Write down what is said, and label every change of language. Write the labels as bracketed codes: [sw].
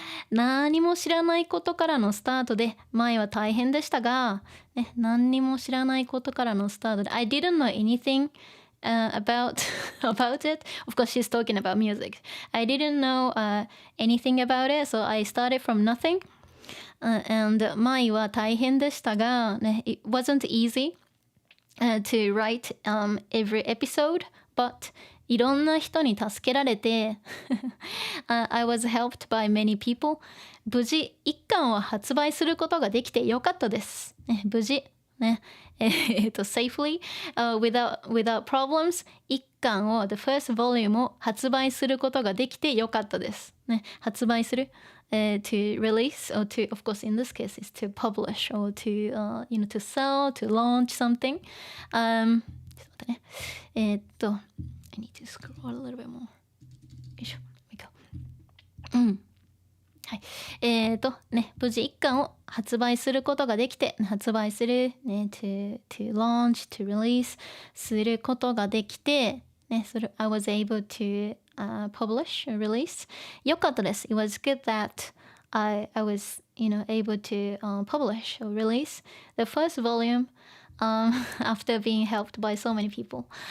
[ja] 何も知らないことからのスタートで前は大変でしたが、ね、何にも知らないことからのスタートで [en] I didn't know anything、about it. Of course, she's talking about music. I didn't know、anything about it, so I started from nothing、and [ja] 前は大変でしたが、 [en] ね、it wasn't easy、to write、every episode, but [ja] いろんな人に助けられて [en] I was helped by many people. [ja] 無事1巻を発売することができてよかったです。ね、無事、ね、 [en] safely、without problems [ja] 1巻を [en] the first volume [ja] を発売することができてよかったです。 [en] ね、発売する、to release or to, of course in this case is to publish or to、to sell, to launch something. [ja] ちょっと待ってね。 [en] I need to scroll a little bit more. よいしょ。 [ja] はい。ね、無事1巻を発売することができて、発売する、ね、 [en] to launch, to release [ja] することができて、ね、 [en] I was able to、publish or release. [ja] よかったです。 [en] It was good that I was, able to、publish or release the first volume、after being helped by so many people.